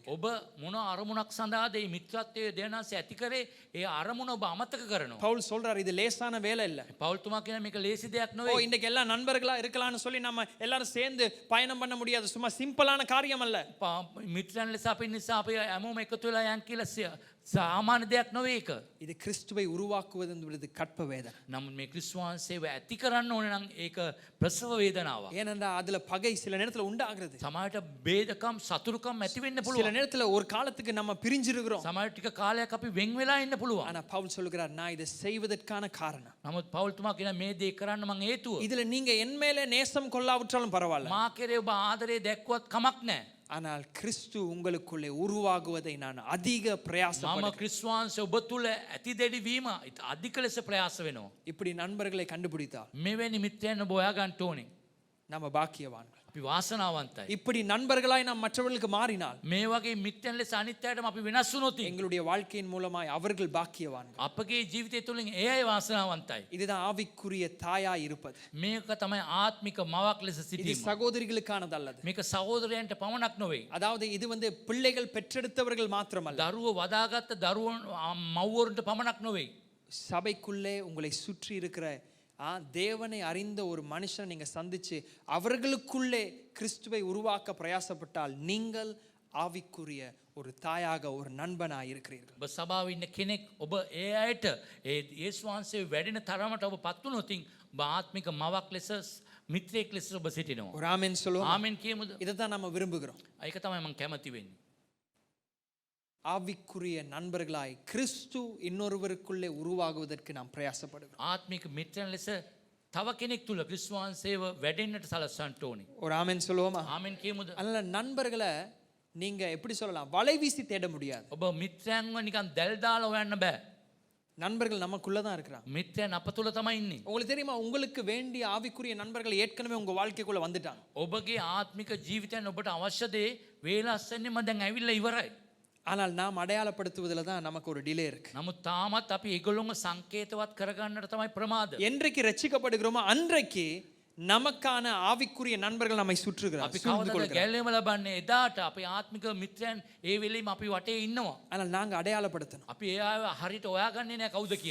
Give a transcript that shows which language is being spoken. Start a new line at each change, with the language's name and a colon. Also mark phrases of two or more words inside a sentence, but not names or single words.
Sinhala: ඔබ මොන අරමුණක් සඳහාද මේ මිත්‍රත්වයේ දේනාසය ඇති කරේ? ඒ අරමුණ ඔබ අමතක කරනවා.
Tamil: பவுல் சொல்றாரு, இது லேசான வேலை இல்ல.
Sinhala: පෞල්තුමා කියන මේක ලේසි දෙයක් ஓ නෙවෙයි.
Tamil: இன்னைக்கு எல்லாம் நண்பர்களா இருக்கலாம்னு சொல்லி நம்ம எல்லாரும் சேர்ந்து பயணம் பண்ண முடியாது. சும்மா சிம்பிளான காரியம் அல்ல.
Sinhala: මිත්‍රයන් ලෙස අපි නිසා අපි හැමෝම එකතු වෙලා යන් කියලා සාමාන්‍ය දෙයක් නෙවෙයි ඒක.
Tamil: இது கிறிஸ்துவை உருவாக்குவது என்பது கற்ப வேதனை.
Sinhala: නමුත් මේ ක්‍රිස්තුස් වහන්සේව ඇති කරන්න ඕනේ නම් ඒක ප්‍රසව වේදනාවක්.
Tamil: ஏனென்றா அதுல பகை சில நேரத்துல உண்டாகிறது.
Sinhala: සමහරට බේදකම් සතුරුකම් ඇති වෙන්න
Tamil: சில
Sinhala: පුළුවන්.
Tamil: நேரத்துல ஒரு காலத்துக்கு நம்ம பிரிஞ்சிருக்கிறோம்.
Sinhala: සමහර ටික කාලයක් අපි වෙන් වෙලා ඉන්න පුළුවන්.
Tamil: ஆனா பவுல் சொல்லுகிறார், நான் இதை செய்வதற்கான காரணம்,
Sinhala: නමුත් පෞල්තුමා කියන මේ දේ කරන්න මං හේතුව
Tamil: இதுல நீங்க என் மேல நேசம் கொள்ளாவிட்டாலும் பரவாயில்ல,
Sinhala: මා කෙරේ ඔබ ආදරේ දැක්වත් කමක් නැහැ.
Tamil: ஆனால் கிறிஸ்து உங்களுக்குள்ளே உருவாகுவதை நான் அதிக
Sinhala: මම
Tamil: பிரயாசப்படுகிறேன்.
Sinhala: ක්‍රිස්තුස් වහන්සේ ඔබ තුල ඇති දෙඩි වීම අධික ලෙස ප්‍රයාස වෙනවා.
Tamil: இப்படி நண்பர்களை கண்டுபிடித்தால்
Sinhala: මෙවැනි මිත්‍රයන් ඔබ හොයාගන්න ඕනේ.
Tamil: நம்ம பாக்கியவான்கள்.
Sinhala: අපි වාසනාවන්තයි.
Tamil: இப்படி நண்பர்களாய் நாம் மற்றவர்களுக்கு மாறினால்
Sinhala: මේ වගේ මිත්‍රයන් ලෙස අනිත් අයටම අපි වෙනස් වුණොත්
Tamil: எங்களுடைய வாழ்க்கையின் மூலமாய் அவர்கள் பாக்கியவான்கள்.
Sinhala: අපගේ ජීවිතය තුළින් ඒ අය වාසනාවන්තයි.
Tamil: இதுதான் ஆவிக்குரிய தாயாய் இருப்பது.
Sinhala: මේක තමයි ආත්මික මවක් ලෙස
Tamil: இது
Sinhala: සිටීම.
Tamil: சகோதரிகளுக்கானதல்லது.
Sinhala: මේක සහෝදරයන්ට පමණක් නොවේ.
Tamil: அதாவது இது பிள்ளைகள் பெற்றெடுத்தவர்கள் மாத்திரமல்ல,
Sinhala: දරුවෝ වදාගත්ත දරුවන් මව්වරුන්ට පමණක් නොවේ.
Tamil: சபைக்குள்ளே உங்களை சுற்றி இருக்கிற தேவனை அறிந்த ஒரு மனுஷனை நீங்க சந்திச்சு அவர்களுக்குள்ளே கிறிஸ்துவை உருவாக்க பிரயாசப்பட்டால் நீங்கள் ஆவிக்குரிய ஒரு தாயாக ஒரு நண்பனாக இருக்கிறீர்கள்.
Sinhala: ඔබ සභාවේ ඉන්න කෙනෙක් ඔබ ඒ අයට ඒ යේසුස් වහන්සේ වැඩෙන තරමට ඔබ පත් වුණොත් ඔබ ආත්මික මවක් ලෙස මිත්‍රයෙක් ලෙස ඔබ සිටිනවා.
Tamil: ஒரு ஆமென் சொல்லுவோம்.
Sinhala: ආමෙන් කියමුද?
Tamil: இதை தான் நம்ம விரும்புகிறோம்.
Sinhala: ඒක තමයි මම කැමති වෙන්නේ.
Tamil: ஆவிக்குரிய நண்பர்களாய் கிறிஸ்து இன்னொருவருக்குள்ளே உருவாகுவதற்கு நாம் பிரயாசப்படுகிறோம்.
Sinhala: ආත්මික මිත්‍රයන් ලෙස තව කෙනෙක් තුල ක්‍රිස්තුස් වහන්සේව වැඩෙන්නට සලස්වන්න ඕනේ.
Tamil: ஒரு ஆமென் சொல்லுவோமா?
Sinhala: ආමෙන් කියමුද?
Tamil: அதனால நண்பர்களை நீங்க எப்படி சொல்லலாம், வலை வீசி தேட முடியாது.
Sinhala: ඔබ මිත්‍රයන්ව නිකන් දැල් දාලා හොයන්න බෑ.
Tamil: நண்பர்கள் நமக்குள்ள தான் இருக்கிறாங்க.
Sinhala: මිත්‍රයන් අප තුල තමයි ඉන්නේ.
Tamil: உங்களுக்கு தெரியுமா, உங்களுக்கு வேண்டிய ஆவிக்குரிய நண்பர்கள் ஏற்கனவே உங்க வாழ்க்கைக்குள்ள வந்துட்டாங்க.
Sinhala: ඔබගේ ආත්මික ජීවිතයන් ඔබට අවශ්‍ය දේ වේලාස්සෙන්නම දැන් ඇවිල්ලා ඉවරයි.
Tamil: ஆனால் நாம் அடையாளப்படுத்துவதில் தான் நமக்கு ஒரு டிலே இருக்கு.
Sinhala: නමුත් තාමත් අපි ඒගොල්ලොන්ව සංකේතවත් කරගන්නට තමයි ප්‍රමාද.
Tamil: என்றைக்கு ரட்சிக்கப்படுகிறோமோ அன்றைக்கு நமக்கான ஆவிக்குரிய நண்பர்கள் நம்மை
Sinhala: අපි
Tamil: சுற்றுகிறார்கள்.
Sinhala: කවදාද ගැලවීම ලබන්නේ? එදාට අපේ ආත්මික මිත්‍රයන් ඒ වෙලෙම අපි වටේ ඉන්නවා.
Tamil: ஆனால் நாங்க அடையாளப்படுத்தணும்.
Sinhala: අපි ඒ අය හරියට හොයාගන්නේ නැහැ කවුද කියලා.